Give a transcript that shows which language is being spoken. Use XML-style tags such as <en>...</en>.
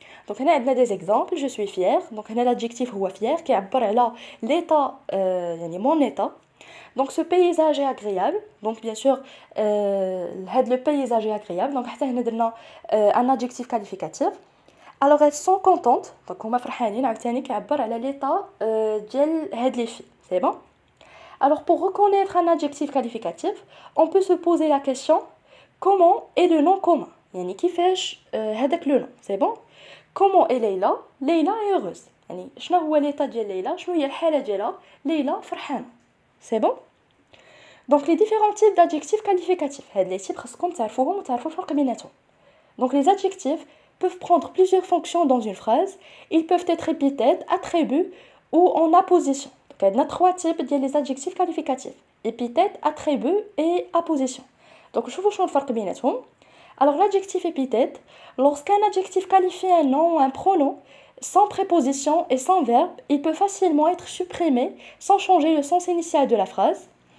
<fr>Donc on a des exemples, je suis fier. Donc on a l'adjectif</fr> <ar>هو</ar> <fr>fier qui</fr> <ar>يعبر على</ar> <fr>l'état</fr> <ar>يعني</ar> <fr>mon état. Donc ce paysage est agréable. Donc bien sûr le paysage est agréable. Donc</fr> <ar>حتى هنا درنا</ar> <fr>un adjectif qualificatif. Alors elles sont contentes.</fr> <ar>Donc هما فرحانين عاوتاني كيعبر على</ar> <fr>l'état</fr> <ar>ديال هاد</ar> <fr>les filles. C'est bon? Alors pour reconnaître un adjectif qualificatif, on peut se poser la question comment est le nom commun.</fr> <ar>يعني كيفاش هذاك</ar> <fr>le nom. C'est bon? Comment est Leïla? Leïla est heureuse.</fr> <ar>يعني شنو هو</ar> <fr>l'état</fr> <ar>ديال ليلى؟ شنو هي الحالة ديالها؟ ليلى فرحانة.</ar> <fr>C'est bon? Donc les différents types d'adjectifs qualificatifs.</fr> <ar>هاد</ar> <fr>les types</fr> <ar>خاصكم تعرفوهم وتعرفوا الفرق بيناتهم.</ar> <fr>Donc les adjectifs peuvent prendre plusieurs fonctions dans une phrase. Ils peuvent être épithètes, attributs ou en apposition. Donc, il y a trois types de adjectifs qualificatifs. Épithète, attribut et apposition. Donc, je vous montre le différence. Alors, l'adjectif épithète, lorsqu'un adjectif qualifie un nom ou un pronom, sans préposition et sans verbe, il peut facilement être supprimé sans changer le sens initial de la phrase.</fr>